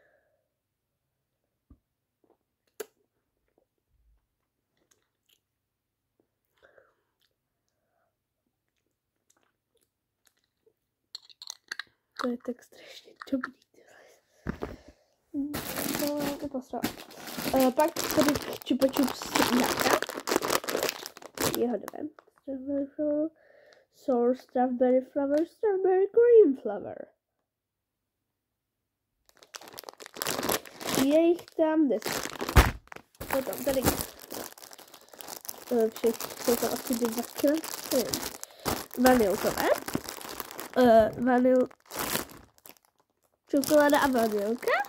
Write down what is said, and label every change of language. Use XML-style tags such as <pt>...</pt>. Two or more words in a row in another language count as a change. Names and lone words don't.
<cs>To je tak strašně dobrý. No, to posral. Pak tady Chupa Chups jáka. Jeho dvě.</cs> <en>Strawberry flower, sour strawberry flower, strawberry cream flower.</en> <cs>Je jich tam 10. Potom tady jsou to asi 2 kg. Vanilkové. Čokoláda a vanilka.</cs>